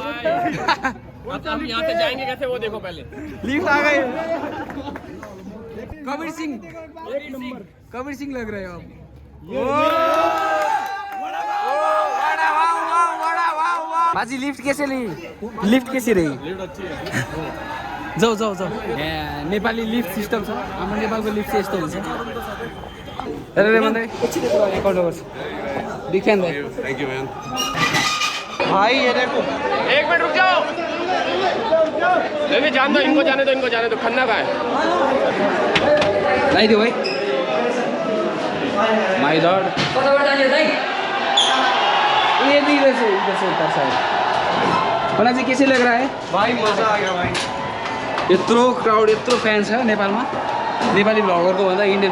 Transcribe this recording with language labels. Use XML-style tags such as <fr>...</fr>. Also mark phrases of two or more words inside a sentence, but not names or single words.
<hi>हम यहाँ से जाएंगे कैसे वो देखो पहले लिफ्ट आ गए कबीर सिंह लग रहे हो आप बाजी लिफ्ट कैसे रही लिफ्ट अच्छी है</hi> <ne>जाऊ यहाँ नेपाली लिफ्ट सिस्टम छ हाम्रो नेपालको लिफ्ट चाहिँ यस्तो हुन्छ अरे भन्दै एकाउन्ट गर्छ</ne> <en>big fan</en> <ne>भाई</ne> <en>thank you man</en> <hi>भाई ये देखो एक मिनट रुक जाओ नहीं जान दो इनको जाने दो खन्ना का है</hi> <ne>लाइदियो भाई</ne> <en>my lord</en> <hi>ये भी इधर से ऊपर साइड होना जी कैसे लग रहा है भाई मजा आ गया भाई</hi> <ne>यत्रो क्राउड यत्रो फ्यान छ नेपालमा नेपाली भ्लगरको भन्दा इन्डियन</ne>